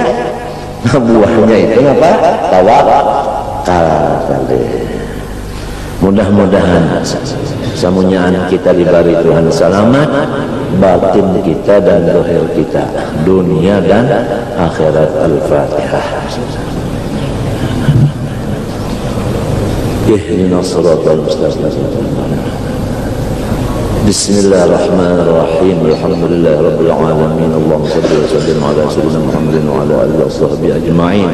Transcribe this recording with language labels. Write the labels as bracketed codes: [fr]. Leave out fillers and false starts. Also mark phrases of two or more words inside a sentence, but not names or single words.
[bjn] Nah, buahnya itu apa? Tawakal tadi. Mudah-mudahan samunyaan kita diberi Tuhan selamat, batin kita dan zahir kita, dunia dan akhirat. Al-Fatihah. [ar] اهدنا الصراط المستقيم. بسم الله الرحمن الرحيم. الحمد لله رب العالمين. اللهم صل وسلم على سيدنا محمد وعلى آله وصحبه أجمعين.